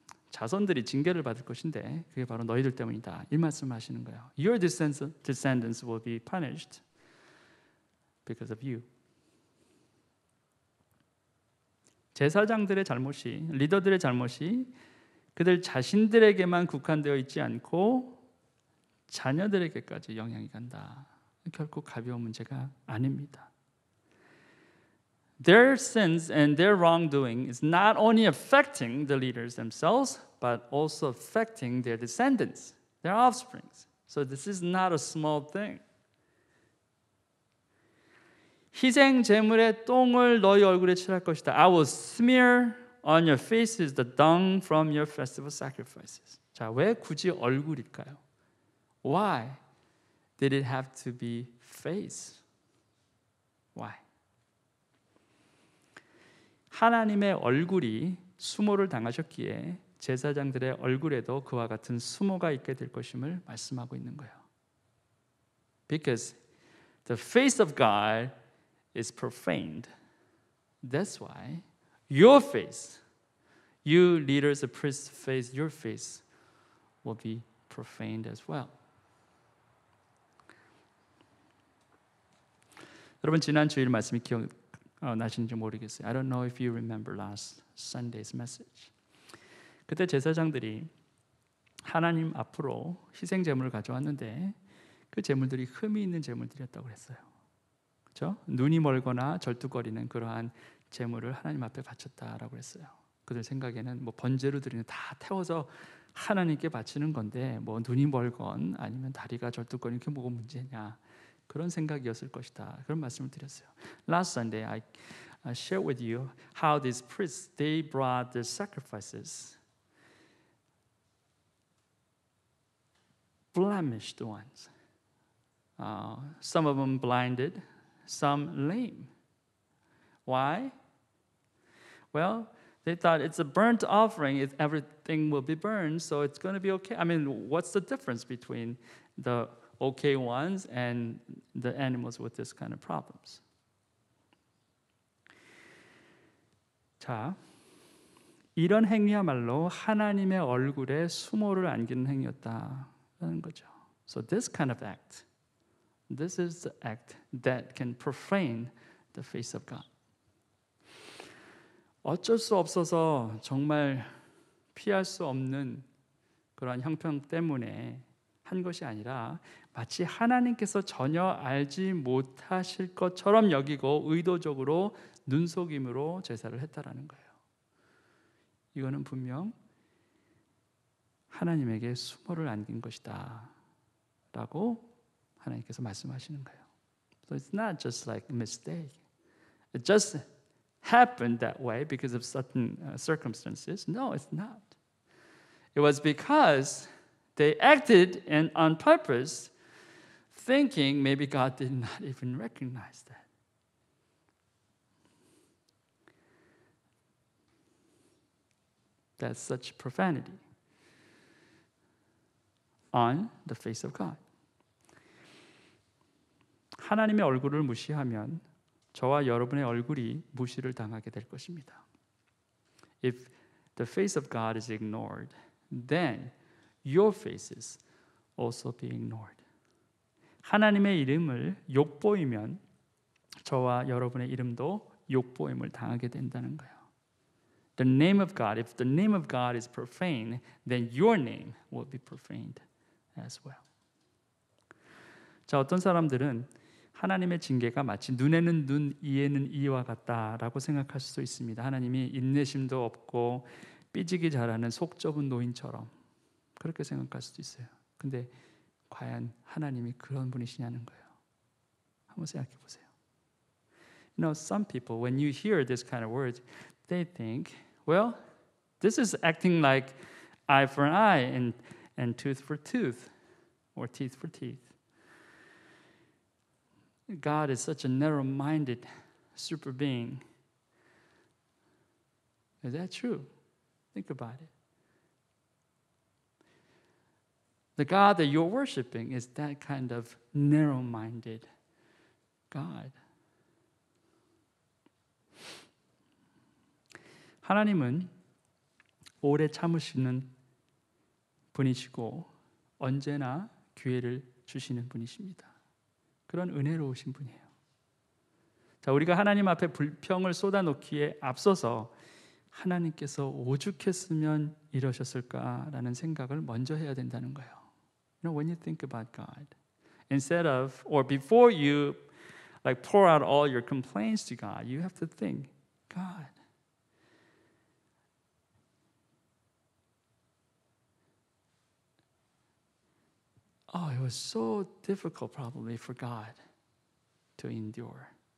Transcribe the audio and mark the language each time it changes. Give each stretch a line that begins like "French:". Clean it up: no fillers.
Korean: 자손들이 징계를 받을 것인데 그게 바로 너희들 때문이다. 이 말씀하시는 거예요.
English: Your descendants will be punished because of you.
Korean: 제사장들의 잘못이, 리더들의 잘못이 그들 자신들에게만 국한되어 있지 않고 자녀들에게까지 영향이 간다. 결코 가벼운 문제가 아닙니다.
English: Their sins and their wrongdoing is not only affecting the leaders themselves, but also affecting their descendants, their offsprings. So this is not a small thing.
Korean: 희생 제물의 똥을 너희 얼굴에 칠할 것이다.
English: I will smear on your faces the dung from your festival sacrifices.
Korean: 자, 왜 굳이 얼굴일까요?
English: Why did it have to be face? Why?
Korean: 하나님의 얼굴이 수모를 당하셨기에 제사장들의 얼굴에도 그와 같은 수모가 있게 될 것임을 말씀하고 있는 거예요.
English: Because the face of God is profaned. That's why your face, you leaders of priests face, your face will be profaned as well.
Korean: 여러분 지난 주일 말씀이 기억나시는지 모르겠어요.
English: I don't know if you remember last Sunday's message.
Korean: 그때 제사장들이 하나님 앞으로 희생 제물을 가져왔는데 그 제물들이 흠이 있는 제물들이었다고 했어요. 그렇죠? 눈이 멀거나 절뚝거리는 그러한 제물을 하나님 앞에 바쳤다라고 했어요. 그들 생각에는 뭐 번제로 드리는 다 태워서 하나님께 바치는 건데 뭐 눈이 멀건 아니면 다리가 절뚝거리는 게 뭐가 문제냐 그런 생각이었을 것이다. 그런 말씀을 드렸어요.
English: Last Sunday I shared with you how these priests they brought their sacrifices, blemished ones. Some of them blinded, some lame. Why? Well, they thought it's a burnt offering, everything will be burned, so it's going to be okay. I mean, what's the difference between the okay ones and the animals with this kind of problems?
Korean: 자, 이런 행위야말로 하나님의 얼굴에 수모를 안기는 행위였다는 거죠.
English: So this kind of act, this is the act that can profane the face of God.
Korean: 어쩔 수 없어서 정말 피할 수 없는 그러한 형편 때문에 한 것이 아니라 마치 하나님께서 전혀 알지 못하실 것처럼 여기고 의도적으로 눈속임으로 제사를 했다라는 거예요. 이거는 분명 하나님에게 수모를 안긴 것이다 라고 하나님께서 말씀하시는 거예요.
English: So it's not just like a mistake. It just happened that way because of certain circumstances. No, it's not. It was because they acted on purpose, thinking maybe God did not even recognize that. That's such profanity on the face of God.
Korean: 하나님의 얼굴을 무시하면 저와 여러분의 얼굴이 무시를 당하게 될 것입니다.
English: If the face of God is ignored, then your faces also be ignored.
Korean: 하나님의 이름을 욕보이면 저와 여러분의 이름도 욕보임을 당하게 된다는 거예요.
English: The name of God, if the name of God is profane, then your name will be profaned as well.
Korean: 자, 어떤 사람들은 하나님의 징계가 마치 눈에는 눈, 이에는 이와 같다라고 생각할 수도 있습니다. 하나님이 인내심도 없고 삐지기 잘하는 속 좁은 노인처럼 그렇게 생각할 수도 있어요. 근데 과연 하나님이 그런 분이시냐는 거예요. 한번 생각해 보세요.
English: You know, some people, when you hear this kind of words, they think, well, this is acting like eye for an eye and tooth for tooth, or teeth for teeth. God is such a narrow-minded super being. Is that true? Think about it. The God that you're worshiping is that kind of narrow-minded God.
Korean: 하나님은 오래 참으시는 분이시고 언제나 기회를 주시는 분이십니다. 그런 은혜로우신 분이에요. 자, 우리가 하나님 앞에 불평을 쏟아놓기에 앞서서 하나님께서 오죽했으면 이러셨을까라는 생각을 먼저 해야 된다는 거예요.
English: You know, when you think about God, instead of or before you like pour out all your complaints to God, you have to think, God, oh, it was so difficult probably for God to endure.